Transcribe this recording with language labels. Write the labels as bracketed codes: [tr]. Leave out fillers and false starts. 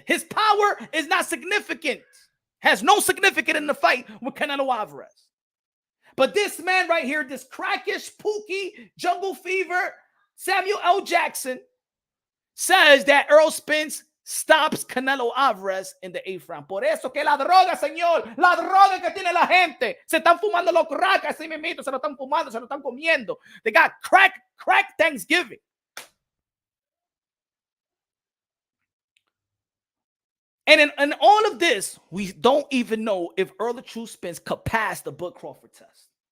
[en] His power is not significant. Has no significance in the fight with Canelo Alvarez. But this man right here, this crackish, Pookie, Jungle Fever, Samuel L. Jackson, says that Errol Spence stops Canelo Alvarez in the 8th round. [es] Por eso que la droga, señor, la droga que tiene la gente, se están fumando los crack, así mismito, se lo están fumando, se lo están comiendo. [en] They got crack Thanksgiving. And in all of this, we don't even know if Earl the True Spence could pass the Bud Crawford test.